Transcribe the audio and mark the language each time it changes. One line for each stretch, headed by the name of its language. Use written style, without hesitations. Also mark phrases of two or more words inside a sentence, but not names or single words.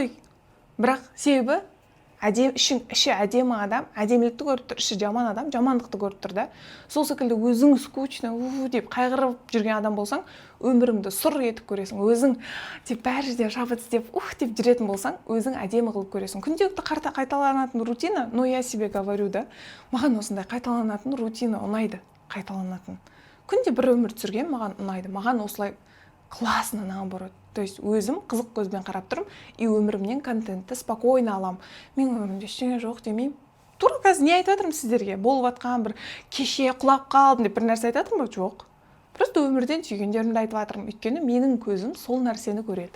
Kazakh: Бірақ себебі іші әдемі адам әдемілікті көріп тұр, іші жаман адам жамандықты көріп тұр да. Сол секілді өзің скучно деп қайғырып жүрген адам болсаң, өміріңді сұр етіп көресің. Өзің деп бәрі жерде шабыт деп деп жүретін болсаң, өзің әдемі қылып көресің. Күнделікті қайталанатын рутина,
Russian: но я себе говорю да,
Kazakh: маған осындай қайталанатын рутина ұнайды, қайталанатын. Күнде бір өмір сүрген маған ұнайды. Маған осылай
Russian: классно наоборот. То есть
Kazakh: өзім қызық көзбен қарап тұрмын, и өмірімнен контентті спокойно аламын. Мен өмірімде ештеңе жоқ демеймін. Тура қазір не айтып жатырмын сіздерге? Болып жатқан бір кеше құлап қалдым деп бір нәрсе айтып жатырмын ба? Жоқ. Просто өмірден түйгендерімді айтып жатырмын. Өйткені менің көзім сол нәрсені көреді.